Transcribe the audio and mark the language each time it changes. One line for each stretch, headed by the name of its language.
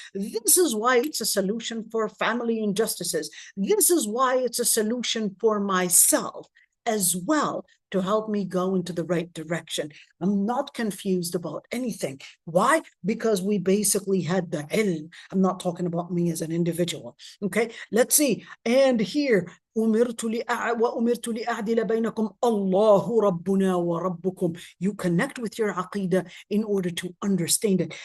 English: This is why it's a solution for family injustices. This is why it's a solution for myself as well, to help me go into the right direction. I'm not confused about anything. Why? Because we basically had the ilm. I'm not talking about me as an individual. Okay, let's see. And here,
Arabic: أمرت وأمرت لأعدل بينكم الله ربنا وربكم.
English: You connect with your aqidah in order to understand it.